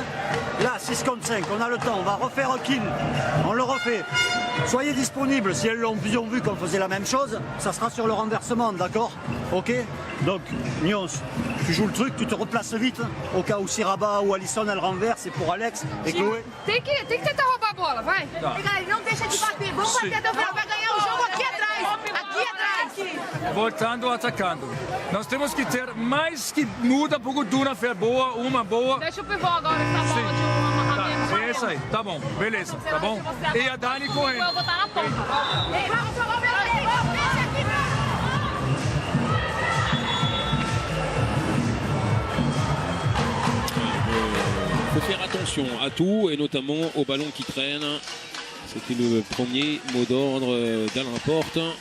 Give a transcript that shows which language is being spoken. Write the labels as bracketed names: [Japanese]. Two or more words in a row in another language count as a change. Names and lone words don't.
[French] Là, 6 contre 5, on a le temps, on va refaire un kill. On le refait. Soyez disponibles, si elles ont vu qu'on faisait la même chose, ça sera sur le renversement, d'accord? Ok? Donc, Nyons, tu joues le truc, tu te replaces vite, au cas où Siraba ou Alison elle renverse, c'est pour Alex et Chloé. [Portuguese] Tem que tentar roubar a bola, vai. Não deixa de bater, vamos bater até o final, vai ganhar o jogo aqui atrás, aqui atrás. Voltando, atacando. Nós temos que ter mais que muda porque o Duna fez boa, uma boa. Deixa o pivô agora essa bola de um amarramento. É isso aí, tá bom, beleza, tá bom? E a Dani correndo. Eu vou botar na ponta. [French] Il faut faire attention à tout et notamment aux ballons qui traînent. C'était le premier mot d'ordre d'Alain Porte.